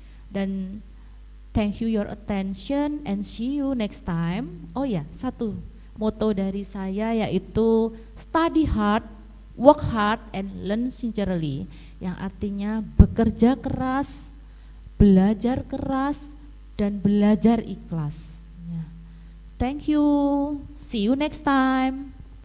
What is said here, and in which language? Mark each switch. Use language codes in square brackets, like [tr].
[en] Dan thank you your attention and see you next time. [id] Oh ya, satu moto dari saya yaitu [en] study hard, work hard and learn sincerely, [id] yang artinya bekerja keras, belajar keras dan belajar ikhlas. [en] Thank you, see you next time.